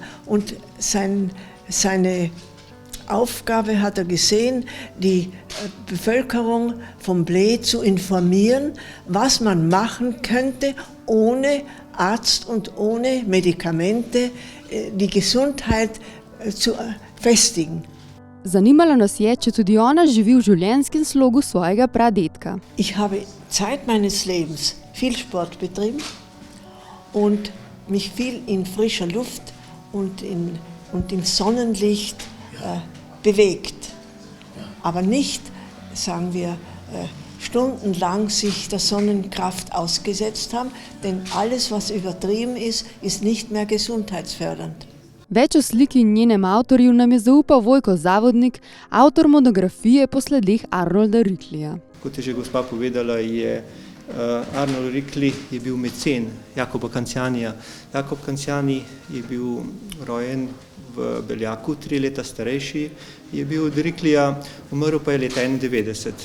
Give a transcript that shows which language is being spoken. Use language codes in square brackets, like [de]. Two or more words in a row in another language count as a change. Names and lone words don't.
[de] Und seine Aufgabe hat er gesehen, die Bevölkerung von Bled zu informieren, was man machen könnte, ohne Arzt und ohne Medikamente die Gesundheit zu festigen. [sl] Zanimalo nas je, če tudi ona živi v življenjskem slogu svojega pradedka. [de] Ich habe Zeit meines Lebens viel Sport betrieben und mich viel in frischer Luft und im Sonnenlicht bewegt. Aber nicht, sagen wir, stundenlang sich der Sonnenkraft ausgesetzt haben, denn alles, was übertrieben ist, ist nicht mehr gesundheitsfördernd. [sl] Več o sliki in njenem avtorju nam je zaupal Vojko Zavodnik, avtor monografije po sledeh Arnolda Riklija. Kot je že gospa povedala, je Arnold Rikli je bil mecen Jakoba Kancijanja. Jakob Kancijan je bil rojen v Beljaku, 3 leta starejši, je bil od Riklija, umrl pa je leta 91.